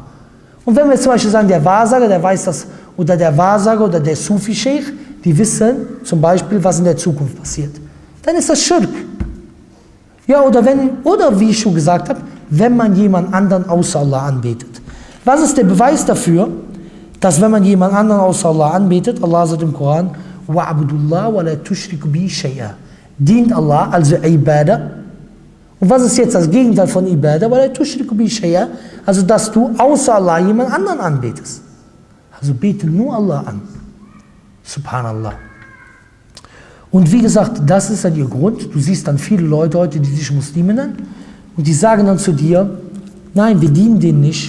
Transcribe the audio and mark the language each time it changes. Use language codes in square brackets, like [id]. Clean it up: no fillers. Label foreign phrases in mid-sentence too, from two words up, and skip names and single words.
[de] Und wenn wir zum Beispiel sagen, der Wahrsager, der weiß das, oder der Wahrsager oder der Sufi-Sheikh, die wissen zum Beispiel, was in der Zukunft passiert, dann ist das Schirk. Ja, oder wie ich schon gesagt habe, wenn man jemand anderen außer Allah anbetet. Was ist der Beweis dafür, dass wenn man jemand anderen außer Allah anbetet, Allah sagt im Koran, [ar] وَعْبُدُ اللَّهَ وَلَا تُشْرِكُ بِهِ شَيْئًا. [de] Dient Allah, also Ibadah. Und was ist jetzt das Gegenteil von Ibadah? [ar] وَلَا تُشْرِكُ بِهِ شَيْئًا. [de] Also, dass du außer Allah jemand anderen anbetest. Also bete nur Allah an. Subhanallah. Und wie gesagt, das ist dann ihr Grund. Du siehst dann viele Leute heute, die sich Muslime nennen, und die sagen dann zu dir, nein, wir dienen denen nicht.